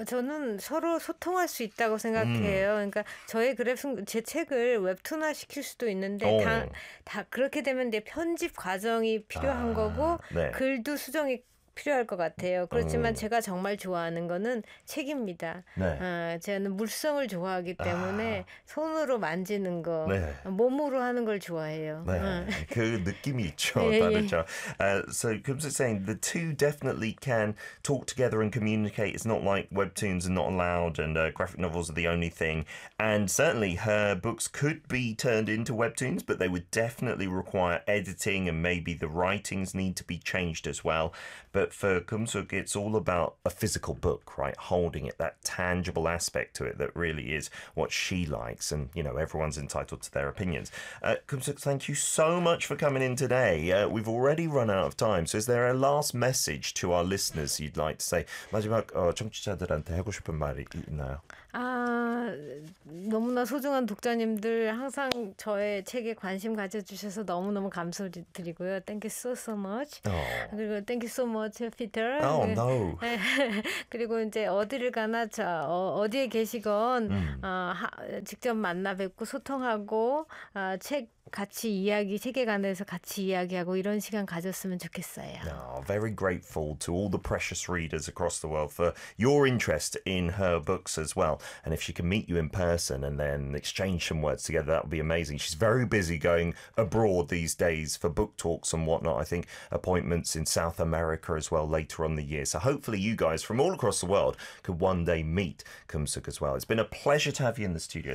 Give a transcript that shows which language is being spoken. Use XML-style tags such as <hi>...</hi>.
<ko>저는 서로 소통할 수 있다고 생각해요. 그러니까 저의 그래픽 제 책을 웹툰화 시킬 수도 있는데 다 그렇게 되면 이제 편집 과정이 필요한 거고 네. 글도 수정이 필요할 것 같아요. 그렇지만 제가 정말 좋아하는 거는 책입니다. 네. 저는 물성을 좋아하기 때문에 손으로 만지는 거, 네. 몸으로 하는 걸 좋아해요. 네. 그 느낌이 있죠. 예, 다르죠. 예.</ko> <en>So, Kim's saying the two definitely can talk together and communicate. It's not like webtoons are not allowed and graphic novels are the only thing. And certainly her books could be turned into webtoons, but they would definitely require editing and maybe the writings need to be changed as well. But for Kumsuk, it's all about a physical book, right? Holding it, that tangible aspect to it that really is what she likes. And, you know, everyone's entitled to their opinions. Kumsuk, thank you so much for coming in today. We've already run out of time. So is there a last message to our listeners you'd like to say?</en> <ko>마지막 청취자들한테 하고 싶은 말이 있나요? 아, 너무나 소중한 독자님들 항상 저의 책에 관심 가져주셔서 너무너무 감사드리고요.</ko> <en>Thank you so, so much. Oh.</en> <ko>그리고</ko> <en>thank you so much, Peter. Oh, no.</en> <ko>그리고 이제 어디를 가나, 어디에 계시건 직접 만나 뵙고 소통하고 책 같이 이야기, 세계관에서 같이 이야기하고 이런 시간 가졌으면 좋겠어요.</ko> <en>No, very grateful to all the precious readers across the world for your interest in her books as well. And if she can meet you in person and then exchange some words together, that would be amazing. She's very busy going abroad these days for book talks and whatnot. I think appointments in South America as well later on the year. So hopefully you guys from all across the world could one day meet Kumsuk as well. It's been a pleasure to have you in the studio.</en>